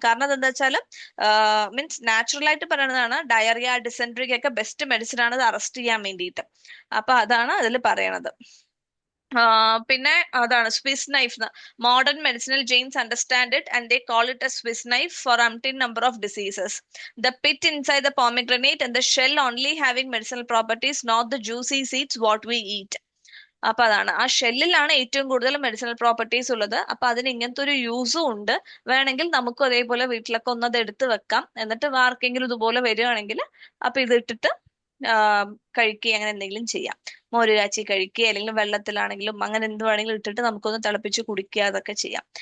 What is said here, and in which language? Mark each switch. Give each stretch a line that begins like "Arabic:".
Malayalam: കാരണം അതെന്താ വെച്ചാൽ മീൻസ് നാച്ചുറൽ ആയിട്ട് പറയുന്നതാണ്, ഡയറിയ ഡിസെൻട്രിക്ക് ഒക്കെ ബെസ്റ്റ് മെഡിസിൻ ആണ് ഇത് അറസ്റ്റ് ചെയ്യാൻ വേണ്ടിയിട്ട്. അപ്പൊ അതാണ് അതിൽ പറയണത്. പിന്നെ അതാണ് Swiss knife.
English: Modern medicinal Jains understand it and they call it a Swiss knife for umpteen number of diseases. The pit inside the pomegranate and the shell only having medicinal properties, not the juicy seeds what we eat.
Malayalam: അപ്പൊ അതാണ്, ആ ഷെല്ലിലാണ് ഏറ്റവും കൂടുതൽ medicinal properties ഉള്ളത്. അപ്പൊ അതിന് ഇങ്ങനത്തെ ഒരു യൂസും ഉണ്ട്. വേണമെങ്കിൽ നമുക്കും അതേപോലെ വീട്ടിലൊക്കെ ഒന്നത് എടുത്ത് വെക്കാം. എന്നിട്ട് ആർക്കെങ്കിലും ഇതുപോലെ വരികയാണെങ്കിൽ അപ്പൊ ഇത് ഇട്ടിട്ട് കഴിക്കുക അങ്ങനെ എന്തെങ്കിലും ചെയ്യാം. മോര് കാച്ചി കഴിക്കുക അല്ലെങ്കിൽ വെള്ളത്തിലാണെങ്കിലും അങ്ങനെ എന്ത് വേണമെങ്കിലും ഇട്ടിട്ട് നമുക്കൊന്ന് തിളപ്പിച്ച് കുടിക്കുക, അതൊക്കെ ചെയ്യാം.